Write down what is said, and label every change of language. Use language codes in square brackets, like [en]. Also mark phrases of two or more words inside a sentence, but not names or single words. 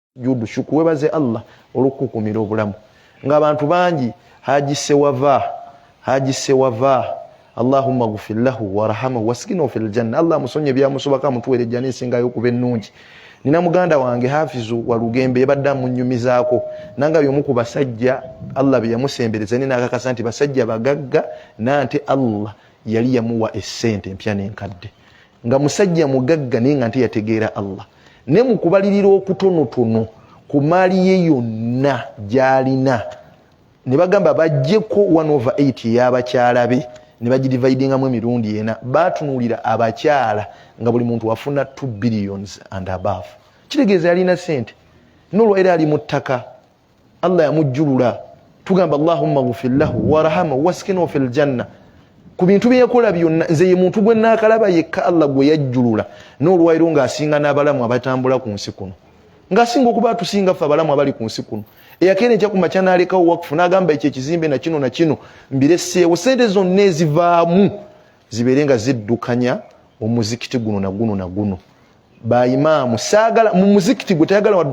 [lg] judu shuku webaze Allah olukukumira obulamu ng'abantu bangi haji sewava [ar] اللهم اغفر له وارحمه وأسكنه في الجنة [lg] Allah musonye bya musobaka mutuwere jani singa yokuba ennungi nina muganda wange Hafizu wa Lugembe yabadda munnyumizaako nanga yomu ku basajja Allah bye yamusembereza nina akakasa nti basajja bagagga nante Allah yali yamuwa essente mpya n'enkadde nga musajja mugagga ninga nti yategeera Allah ne mukubalirira okutonotono ku mali ye yonna gyalina ne bagamba bajjeko 1/8 y'abakyala be ne bagidividingamu emirundi ena batunuulira abakyala nga buli muntu wafuna 2 [en] billions and above [lg] kitegeeza yalina sente n'olwo era ali mu ttaka Allah yamujjulula tugamba [ar] اللهم اغفر له وارحمه وأسكنه في الجنة [lg] ku bintu bye yakola byonna nze ye muntu gwe naakalaba yekka Allah gwe yajjulula n'olwairo ng'asinga n'abalamu abatambula ku nsi kuno ng'asinga okuba tusinga ffe abalamu abali ku nsi kuno eyakene ekya kumakya n'alekawo wakufu n'agamba ekyo ekizimbe na kino mbireseewo sente zonna ezivaamu zibeere nga ziddukanya omuzikiti guno na guno bayimaamu saagala mu muzikiti gwe tayagala wadde